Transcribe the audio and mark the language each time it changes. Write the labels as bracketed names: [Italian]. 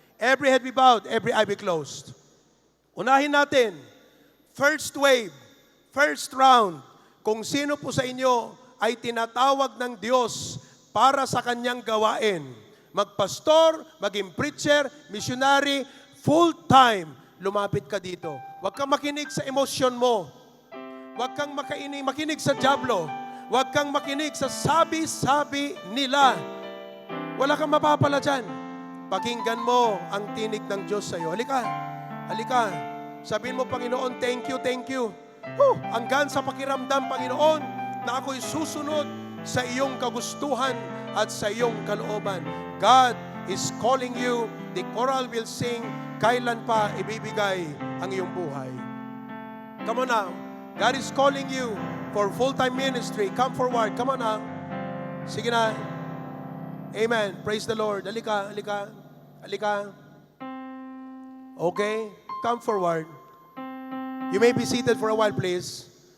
[English] Every head be bowed, every eye be closed. [Filipino] Unahin natin, [English] first wave, first round, [Filipino] kung sino po sa inyo ay tinatawag ng Diyos para sa kanyang gawain. Magpastor, maging preacher, missionary, full-time, lumapit ka dito. Huwag kang makinig sa emosyon mo. Huwag kang makinig sa dyablo. Huwag kang makinig sa sabi-sabi nila. Wala kang mapapala dyan. Pakinggan mo ang tinig ng Diyos sa'yo. Halika, halika. Sabihin mo, Panginoon, [English] thank you, thank you. [Filipino] Hanggang sa pakiramdam, Panginoon, na ako'y susunod sa iyong kagustuhan at sa iyong kalooban. [English] God is calling you. The choral will sing, [Filipino] kailan pa ibibigay ang iyong buhay. [English] Come on now. God is calling you for full-time ministry. Come forward. Come on now. [Filipino] Sige na. [English] Amen. Praise the Lord. [Filipino] Halika, halika. Halika. [English] Okay. Come forward. You may be seated for a while, please.